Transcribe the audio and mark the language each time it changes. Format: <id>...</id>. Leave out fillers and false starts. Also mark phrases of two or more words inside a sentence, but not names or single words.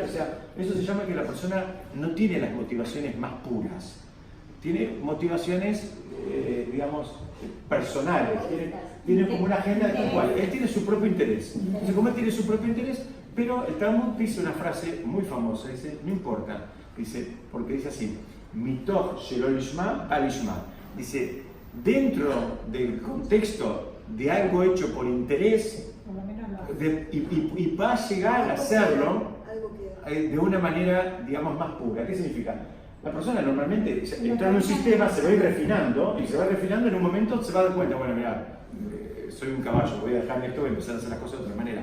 <es>O sea, eso se llama que la persona no tiene las motivaciones más puras, tiene motivaciones, digamos, personales, tiene como una agenda tal cual, él tiene su propio interés. Entonces, como él tiene su propio interés, pero el Talmud dice una frase muy famosa, dice, no importa, dice, porque dice así,</es> <he>מתוך שלא לשמה על לשמה,</he> <es>dice, dentro del contexto de algo hecho por interés, y va a llegar a hacerlo de una manera, digamos, más pura. ¿Qué significa? La persona normalmente entra en un sistema, se va a ir refinando, y se va refinando, en un momento se va a dar cuenta, bueno, mira, soy un caballo, voy a dejarme esto, voy a empezar a hacer las cosas de otra manera.</es>